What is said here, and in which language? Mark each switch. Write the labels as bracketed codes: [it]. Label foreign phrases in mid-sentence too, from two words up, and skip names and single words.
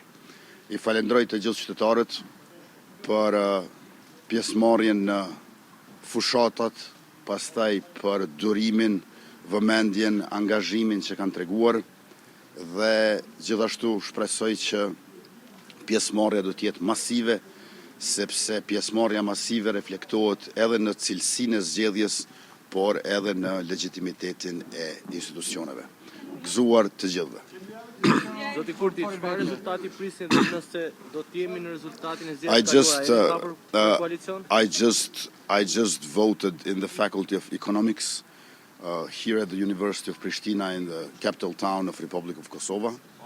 [sq] I falenderoj të gjithë qytetarët për pjesëmarrjen në fushatat, pastaj për durimin, vëmendjen, angazhimin që kanë treguar dhe gjithashtu shpresoj që pjesëmarrja do të jetë masive, sepse pjesëmarrja masive reflektohet edhe në cilësinë e zgjedhjes, por edhe në legitimitetin e institucioneve. Gëzuar të gjithëve. Zoti Kurti, çfarë rezultati prisni dhe nëse do të jemi në rezultatin e zgjedhjes për koalicion? [en] I just voted in the Faculty of Economics here at the University of Pristina in the capital town of Republic of Kosovo.